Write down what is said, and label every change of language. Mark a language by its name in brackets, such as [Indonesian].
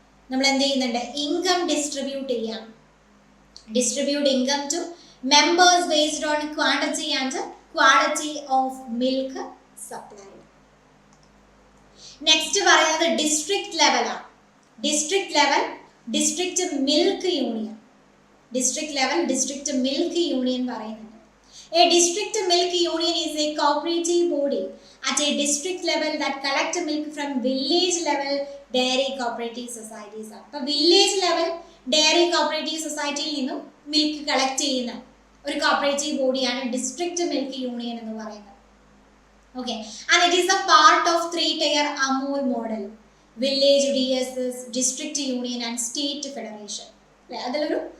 [Malayalam] നമ്മൾ എന്ത് ചെയ്യുന്നുണ്ട്, ഇൻകം ഡിസ്ട്രിബ്യൂട്ട് ചെയ്യാം. [English] Distribute income to members based on quantity and quality of milk supplied. [Malayalam] Next പറയുന്നത് ഡിസ്ട്രിക്ട് ലെവലാണ്. District level district milk union. District level district milk union പറയുന്നുണ്ട്. [English] A district milk union is a cooperative body at a district level that collect milk from village level dairy cooperative societies. [Malayalam] അപ്പോൾ village level dairy cooperative സൊസൈറ്റിയിൽ നിന്നും milk collect ചെയ്യുന്ന ഒരു cooperative ബോഡിയാണ് district milk union എന്ന് പറയുന്നത്. [English] Okay, and it is a part of 3 tier Amul model, village DSS, district union and state federation. [Malayalam] അല്ലെ, അതിലൊരു